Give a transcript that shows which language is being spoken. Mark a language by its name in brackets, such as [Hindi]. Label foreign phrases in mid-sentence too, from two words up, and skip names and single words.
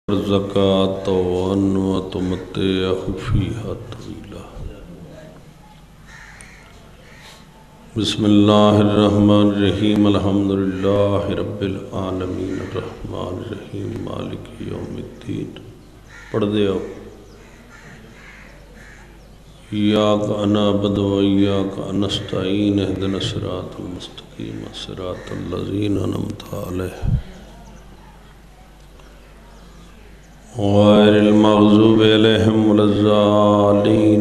[Arabic] الزكاة وتمتعه فيها طويلا. بسم الله الرحمن الرحيم. الحمد لله رب العالمين الرحمن الرحيم مالك يوم الدين. [Punjabi] پڑھ دے آؤ. [Arabic] إياك نعبد وإياك نستعين اهدنا الصراط المستقيم صراط الذين أنعمت عليهم غير المغضوب عليهم ولا الضالين.